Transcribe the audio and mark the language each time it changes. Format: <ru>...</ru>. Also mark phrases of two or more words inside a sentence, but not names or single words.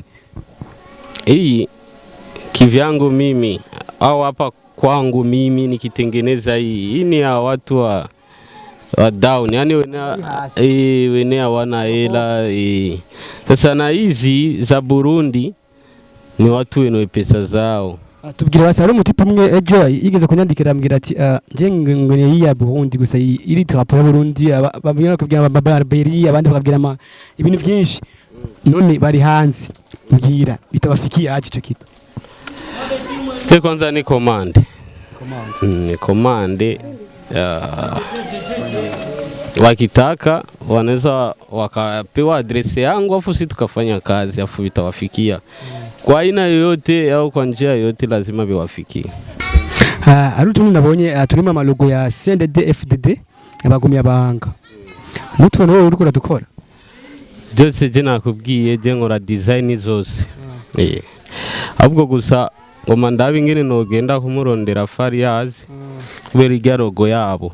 <sw>Hii kivyangu mimi au hapa kwangu mimi nikitengeneza hii ni ya watu wa down, yani wene hawana hela. Sasa na hizi za Burundi ni watu wenye pesa zao.</sw> <rn>Tubwire basi ari umutipe umwe ejo yigeze kunyandikira ambwira ati je ngene yi ya Burundi gusa iri trapo ya Burundi babwira kubwira ababarberi abandi bakabwira ibintu byinshi none bari hanze mbwira bitabafikiye aje cyo kitu.</rn> <sw>Kwanza ni commande. Ni commande wakitaka wanaweza wakapewa adresi yangu afu sisi tukafanya kazi afu bitawafikia kwa aina yoyote au kwa njia yoyote lazima biwafikie.</sw> <rn>ari utuntu nabonye turimo amalogo ya CNDD FDD abagumya banga mutubona wowe uriko uradukora byose je nakubwiye je nkora design zose ahubwo gusa ngoma ndabe ingene nogenda kumurondera Fariaz kubera irya logo yabo</rn>